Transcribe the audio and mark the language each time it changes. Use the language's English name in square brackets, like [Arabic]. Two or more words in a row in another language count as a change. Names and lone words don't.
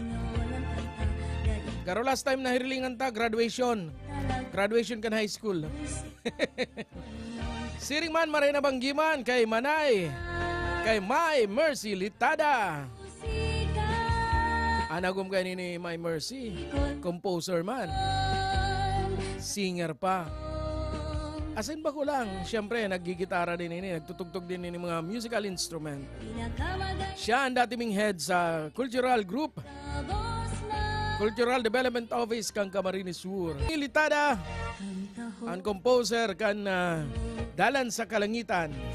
[Bikol] Garo last time na hirilingan ta, graduation. Graduation kan high school. Siring man maray na banggiman kay Manay. Kay May Mercy Litada. Anagom kayo ni May Mercy. Composer man. Singer pa. Asin ba ko lang, siyempre naggigitara din ini, nagtutugtog din ini mga [English] musical instrument. [Bikol] Siya ang dating head sa cultural group, Cultural Development Office kang Camarines Sur. Litada, ang composer kan Dalan sa Kalangitan.